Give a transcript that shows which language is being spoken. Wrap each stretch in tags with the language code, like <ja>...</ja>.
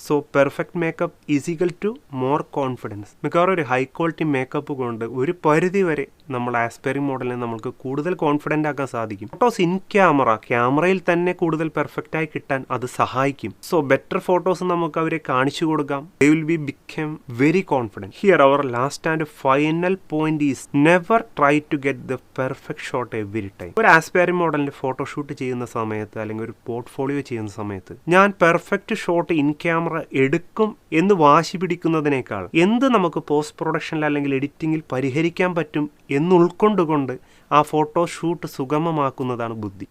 <en>So perfect makeup is equal to more confidence.</en> <ml>മിക്കവാറും ഒരു high quality makeup കൊണ്ട് ഒരു പരിധി വരെ നമ്മൾ ആസ്പയറിംഗ് മോഡലിനെ നമുക്ക് കൂടുതൽ കോൺഫിഡൻ്റ് ആക്കാൻ സാധിക്കും. ഫോട്ടോസ് ഇൻ ക്യാമറയിൽ തന്നെ കൂടുതൽ പെർഫെക്റ്റ് ആയി കിട്ടാൻ അത് സഹായിക്കും. സോ ബെറ്റർ ഫോട്ടോസ് നമുക്ക് അവരെ കാണിച്ചു കൊടുക്കാം.</ml> <en>They will be become very confident. Here our last and final point is never try to get the perfect shot every time.</en> <ml>ഒരു ആസ്പയറിംഗ് മോഡലിന്റെ ഫോട്ടോഷൂട്ട് ചെയ്യുന്ന സമയത്ത് അല്ലെങ്കിൽ ഒരു പോർട്ട്ഫോളിയോ ചെയ്യുന്ന സമയത്ത് ഞാൻ പെർഫെക്റ്റ് ഷോട്ട് ഇൻ ക്യാമറ എടുക്കും എന്ന് വാശി പിടിക്കുന്നതിനേക്കാൾ എന്ത് നമുക്ക് പോസ്റ്റ് പ്രൊഡക്ഷനിൽ അല്ലെങ്കിൽ എഡിറ്റിംഗിൽ പരിഹരിക്കാൻ പറ്റും എന്ന് ഉൾക്കൊണ്ടുകൊണ്ട് ആ ഫോട്ടോ ഷൂട്ട് സുഗമമാക്കുന്നതാണ് ബുദ്ധി.</ml>